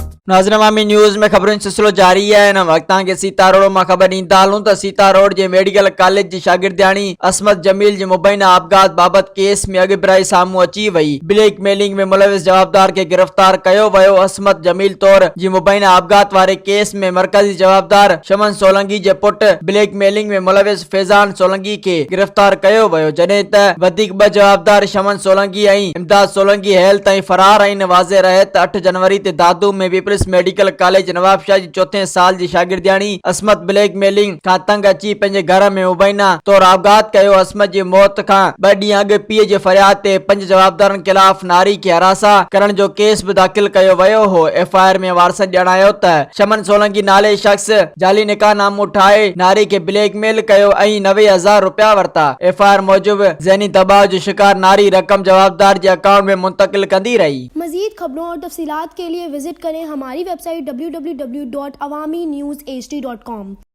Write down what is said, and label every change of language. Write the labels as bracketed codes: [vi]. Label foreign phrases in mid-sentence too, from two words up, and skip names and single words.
[ur] ناظرین عوامی نیوز میں خبروں سلسلو جاری ہے. [sd] इन वक्त के सीता रोड में खबर ॾींदा हलूं त सीता रोड जे मेडिकल कॉलेज जी शागिर्दियाणी असमत जमील जी मुबैना आपघात बाबत केस में अॻिभराई साम्हूं अची वई। ब्लैक मेलिंग में मुलविस जवाबदार के गिरफ्तार कयो वियो। असमत जमील तौर जी मुबैना आपघात वारे केस में मरकजी जवाबदार शमन सोलंकी जे पुट ब्लैक मेलिंग में मुलविस फैजान सोलंकी के गिरफ्तार कयो वियो, जॾहिं त वधीक ॿ जवाबदार शमन सोलंकी ऐं इमदाद सोलंकी हेल ताईं फरार आहिनि। वाज़े रहे त 8 जनवरी ते दादू में पीपल्स मेडिकल कॉलेज नवाबशाह जी 4थे साल जी शागिर्दियाणी असमत ब्लैक मेलिंग खां तंग अची पंहिंजे घर में मुबैना तौर आपघात कयो। असमत जी मौत खां 2 ॾींहं अॻु पीउ जे फरियाद ते 5 जवाबदारनि खिलाफ नारी खे हरासा करण जो केस भी दाख़िल कयो वियो हो। FIR में वारसनि ॼाणायो त शमन सोलंकी नाले शख्स जाली निकाहनामो ठाहे नारी के ब्लैकमेल कयो ऐं 90,000 रुपया वरता। FIR मूजिब ज़हनी दबाव जो शिकार नारी रकम जवाबदार जे अकाउंट में मुंतकिल कंदी रही। [ur] مزید خبروں اور تفصیلات کے لیے وزٹ کریں ہماری ویب سائٹ www.awamiNewsHD.com.